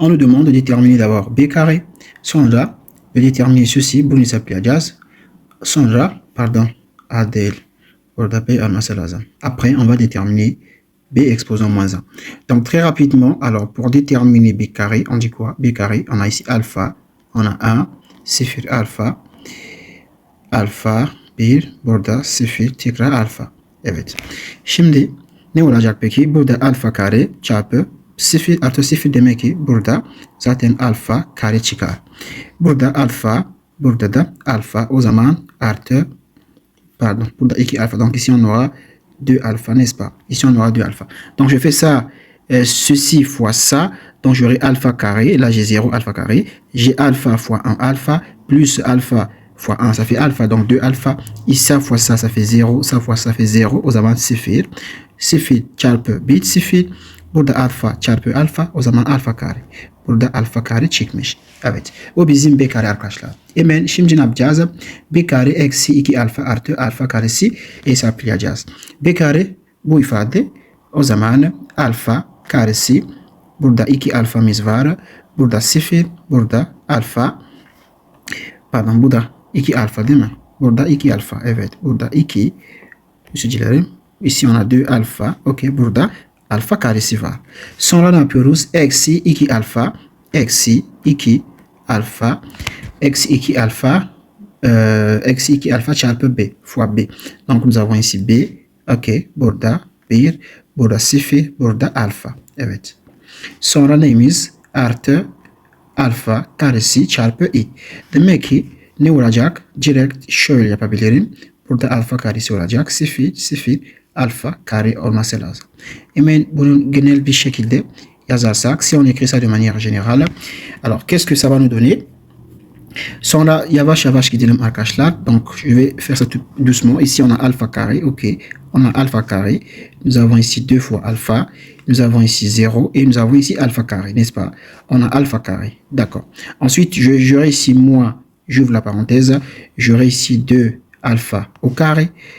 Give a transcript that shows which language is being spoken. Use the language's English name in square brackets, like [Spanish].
[French] On nous demande de déterminer d'abord B carré. [Turkish] Sonra [French] de déterminer ceci. [Turkish] Bunu yapacağız. Sonra, A değil. Orada B olması lazım. [French] Après, on va déterminer B exposant moins 1. Donc, très rapidement, alors, pour déterminer B carré, on dit quoi? B carré, on a ici alpha. On a 1, [Turkish] sıfır alpha. Alpha 1, burada sıfır tekrar alfa. Evet. Şimdi ne olacak peki? Burada alfa kare çarpı 0 artı 0 demek ki burada zaten alfa kare çıkar. Burada alfa, burada da alfa, o zaman artı, pardon, burada 2 alfa. [French] Donc ici on aura 2 alpha, n'est-ce pas? Ici on aura 2 alpha. Donc je fais ça, ceci fois ça, donc j'aurai alpha carré, là j'ai 0 alpha carré, j'ai alpha fois 1 alpha, plus alpha fois 1, ça fait alpha, donc 2 alpha, ici ça fois ça fait 0, ça fois ça fait 0, [Turkish] o zaman 0, 0 çarpı 1 0, burada alfa çarpı alfa, o zaman alfa kare. Burada alfa kare çıkmış. Evet, o bizim B kare arkadaşlar. Hemen şimdi ne yapacağız? B kare eksi 2 alfa artı alfa karesi hesaplayacağız. B kare bu ifade, o zaman alfa karesi, burada 2 alfamız var, burada 0, burada alfa, pardon, bu da 2 alfa değil mi? Burada 2 alfa, evet, burada 2, özür dilerim, [French] ici on a 2 alpha, [Turkish] ok, burada alfa karesi var. Sonra ne yapıyoruz? Eksi 2 alfa, eksi 2 alfa, eksi 2 alfa, eksi 2 alfa çarpı b [French] fois b. Donc nous avons ici b, [Turkish] ok, burada 1, burada 0, burada alfa. Evet. Sonra neyimiz? Artı alfa karesi çarpı i. Demek ki ne olacak? Direkt şöyle yapabilirim. Burada alfa karesi olacak. 0, 0, alfa kare olması lazım. Hemen bunun genel bir şekilde yazarsak, [French] si on écrit ça de manière générale, alors qu'est-ce que ça va nous donner? [Turkish] Sonra yavaş yavaş gidelim arkadaşlar. [French] Donc je vais faire ça tout doucement. Ici on a alpha carré, ok. On a alpha carré. Nous avons ici 2 fois alpha. Nous avons ici 0 et nous avons ici alpha carré, n'est-ce pas? On a alpha carré, d'accord. Ensuite, j'aurai ici moins, j'ouvre la parenthèse, j'aurai ici 2 alpha au carré.